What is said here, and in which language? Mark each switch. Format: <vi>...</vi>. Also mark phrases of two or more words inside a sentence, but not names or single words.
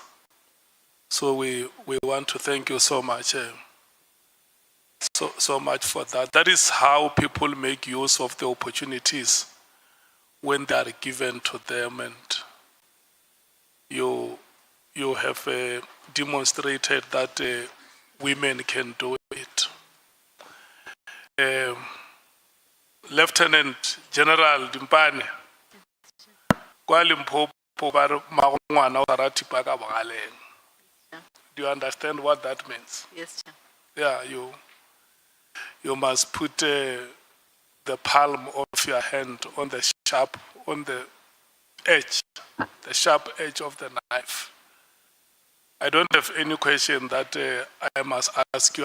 <en>So we want to thank you so much, so much for that. That is how people make use of the opportunities when they are given to them, and you have demonstrated that women can do it.</en> <nso>Lieutenant General Dimpane, kwa Limpopo ba re magongwana o sa rati pa ka bogaleng.</nso> <en>Do you understand what that means? Yes, Chair. Yeah, you must put the palm of your hand on the edge, the sharp edge of the knife. I don't have any question that I must ask you.</en>